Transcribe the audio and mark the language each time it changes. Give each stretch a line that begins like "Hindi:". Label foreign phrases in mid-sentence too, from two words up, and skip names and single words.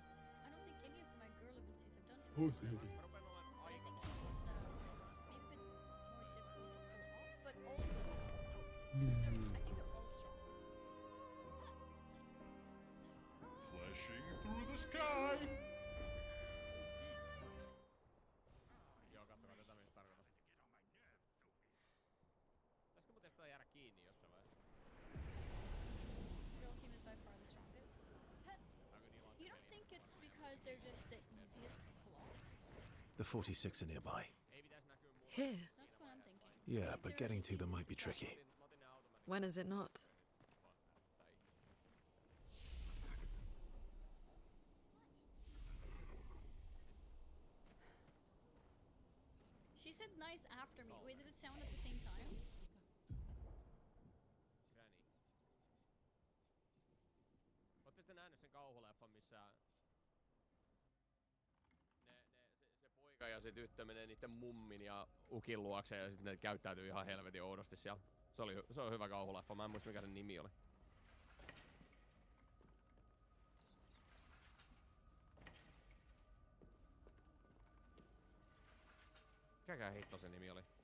English: I don't think any of my girl abilities have done too Who's much. ready? But I think he was maybe a bit more difficult to pull off, but also I think they're all strong. Flashing through the sky.
Finnish: Joo, katsokaa tätä mistä tarkoitan. Pitäisikö mun tästä jäädä kiinni jossain vaiheessa?
English: Girl team is by far the strongest. You don't think it's because they're just the easiest to pull off? The 46 are nearby. Here? That's what I'm thinking. Yeah, but getting to them might be tricky. When is it not? She said nice after me. Wait, did it sound at the same time? Granny.
Finnish: Ootte sitten nähnyt sen kauhuleffan, missä se poika ja se tyttö menee niitten mummin ja ukin luokse ja sitten ne käyttäytyy ihan helvetin oudosti siellä. Se on hyvä kauhuleffa, mä en muista mikä sen nimi oli. Mikäkään hitto se nimi oli?